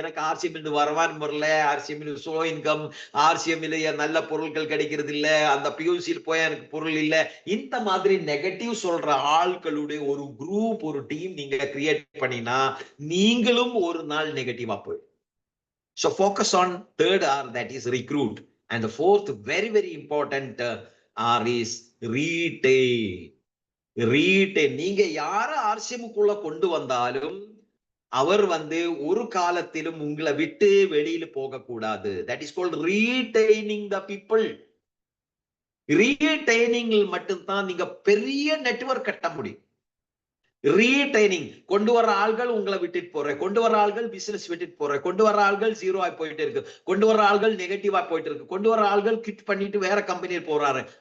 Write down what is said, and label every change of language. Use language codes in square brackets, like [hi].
[ta] எனக்கு ஆர்சிஎம் வரவான் வரல, RCM slow income, RCM நல்ல பொருட்கள் கிடைக்கிறது இல்ல, அந்த பியூசியில் போய் எனக்கு பொருள் இல்ல, இந்த மாதிரி நெகட்டிவ் சொல்ற ஆட்களுடைய ஒரு குரூப், ஒரு டீம் நீங்க கிரியேட் பண்ணினா நீங்களும் ஒரு நாள் நெகட்டிவா போயிடும். [en] So focus on third R, that is recruit, and the fourth very very important R is retain. Retain. [ta] நீங்க யார ஆர்சிஎம்க்குள்ள கொண்டு வந்தாலும் அவர் வந்து ஒரு காலத்திலும் உங்களை விட்டு வெளியில போக கூடாது. [en] That is called retaining the people. [ta] ரீடைனிங்கில் மட்டும்தான் நீங்க பெரிய நெட்வொர்க் கட்ட முடியும். ரீடைனிங் கொண்டு வர ஆள்கள் உங்களை விட்டுட்டு போற, கொண்டு வர ஆள்கள் பிசினஸ் விட்டுட்டு போற, கொண்டு வர ஆள்கள் 0 ஆகி போயிட்டு இருக்கு, கொண்டு வர ஆள்கள் நெகட்டிவா போயிட்டு இருக்கு, கொண்டு வர ஆள்கள் கிட் பண்ணிட்டு வேற கம்பெனியில் போறாரு.